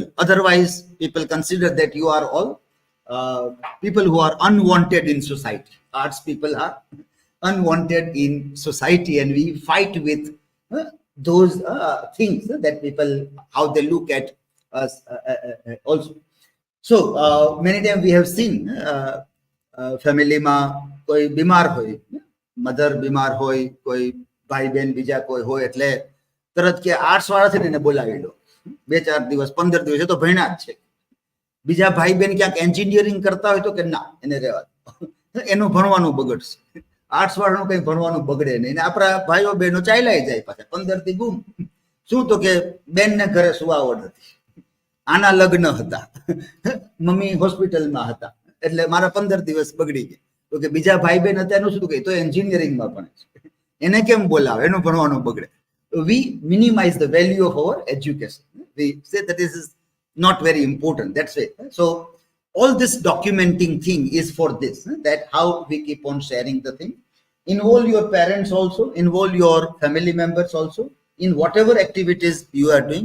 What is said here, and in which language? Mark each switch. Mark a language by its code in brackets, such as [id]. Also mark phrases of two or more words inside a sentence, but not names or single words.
[en] Otherwise, people consider that you are all people who are unwanted in society. Arts people are unwanted in society, and we fight with those things that people, how they look at us also. So many times we have seen family [gu] મા કોઈ બીમાર હોય, મધર બીમાર હોય, કોઈ ભાઈ બેન બીજા કોઈ હોય એટલે તરત કે આર્ટ્સ વાળા છે ને એને બોલાવી લો, 2-4 દિવસ 15 દિવસ એ તો ભણ્યા જ છે. બીજા ભાઈ બેન ક્યાંક એન્જિનિયરિંગ કરતા હોય તો કે ના એને રહેવા દો, એનું ભણવાનું બગડશે. આર્ટ્સ વાળાનું કઈ ભણવાનું બગડે નહીં. ને આપણા ભાઈઓ બહેનો ચાલ્યા જાય પાછા 15 થી ગુમ. શું તો કે બેન ને ઘરે સુવાવડ હતી, આના લગ્ન હતા, મમ્મી હોસ્પિટલમાં હતા, એટલે મારા 15 દિવસ બગડી ગયા. તો કે બીજા ભાઈ બેન હતા એનું શું કે તો એન્જિનિયરિંગમાં ભણે છે, એને કેમ બોલાવે, એનું ભણવાનું બગડે. [en] We minimize the value of our education. We say that this is not very important. That's it. So all this documenting thing is for this, that how we keep on sharing the thing. Involve your parents also, involve your family members also in whatever activities you are doing.